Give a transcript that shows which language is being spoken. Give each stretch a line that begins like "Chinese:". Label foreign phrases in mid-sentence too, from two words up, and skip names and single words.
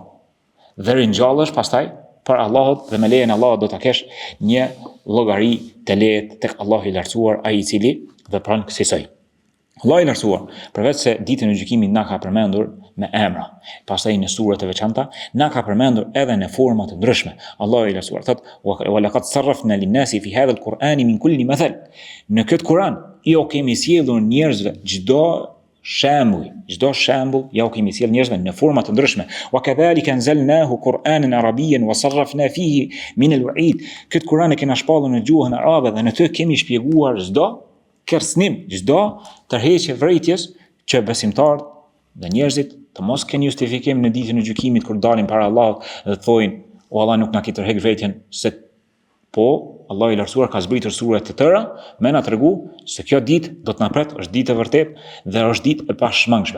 Albanian: Dhe ringjallesh pastaj për Allahut dhe me lejen e Allahut do ta kesh një llogari të lehtë tek Allahu i lartësuar, ai i cili vepron kësaj. Allahu i lartësuar, përveç se ditën e gjykimit na ka përmendur me emra, pastaj në surat e veçanta na ka përmendur edhe në forma të ndryshme. Allahu i lartësuar thotë:
Arabic: "ولقد صرفنا للناس في هذا القرآن من كل مثل."
Albanian: Në këtë Kur'an jo kemi sjellur njerëzve çdo shembull ja u kemi sjell njerëzve në forma të ndryshme.
Arabic: وكذلك أنزلناه قرآنا عربيا وصرفنا فيه من الوعيد.
Albanian: Këtë Kur'an e kemi shpallur në gjuhën arabe dhe në të kemi shpjeguar çdo kërcënim, çdo tërheqje vërejtjes që besimtarët dhe njerëzit të mos kenë justifikim në ditën e gjykimit kur dalin para Allahut dhe thojnë: "O Allah, nuk na ke tërheq vërejtjen se po Allahu i lartësuar ka zbritur sure të tëra me na tregu se kjo ditë do të na pret, është ditë e vërtetë dhe është ditë e pashmangshme."